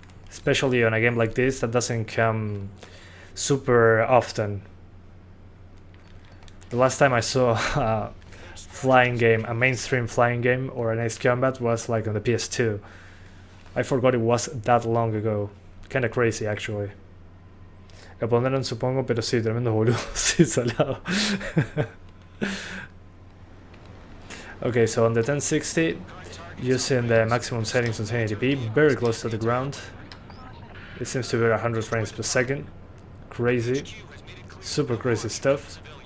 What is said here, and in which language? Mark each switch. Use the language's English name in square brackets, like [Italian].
[English] Especially on a game like this that doesn't come super often. The last time I saw a flying game, a mainstream flying game or an Ace Combat was like on the PS2. I forgot it was that long ago. Kinda crazy actually. [Spanish] Lo pondrán supongo, pero sí, tremendo boludo. Sí, salado. [English] Okay, so on the 1060, using the maximum settings on 1080p, very close to the ground. It seems to be 100 frames per second. Crazy, super crazy stuff.